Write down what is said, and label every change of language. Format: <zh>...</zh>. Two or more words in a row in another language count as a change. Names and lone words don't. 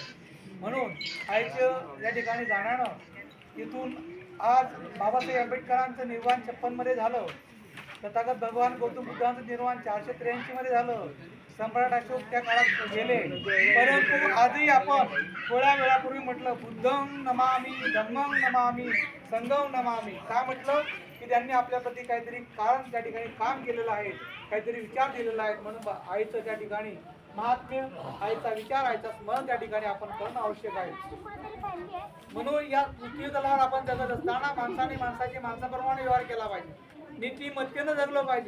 <mr>म्हणून आईचं या ठिकाणी जाणणं इथून आज बाबासाहेब आंबेडकरांचं निर्वाण 56 मध्ये झालं, तथागत भगवान गौतम बुद्धांचं निर्वाण 483 मध्ये झालं, सम्राट अशोक त्या काळात गेले. परंतु आजही आपण थोड्या वेळापूर्वी म्हटलं</mr> <pi>बुद्धं नमामि धम्मं नमामि संघं नमामि.</pi> <mr>का म्हटलं की त्यांनी आपल्याप्रती काहीतरी कारण त्या ठिकाणी काम केलेलं आहे, काहीतरी विचार दिलेला आहे. म्हणून आईचं त्या ठिकाणी महात्म्य, आईचा विचार, आईचा स्मरण त्या ठिकाणी आपण करणं आवश्यक आहे. म्हणून या पृथ्वी तलावर आपण जगत असताना माणसाने माणसाची माणसाप्रमाणे व्यवहार केला पाहिजे, नीतिमत्तेनं जगलं पाहिजे.</mr>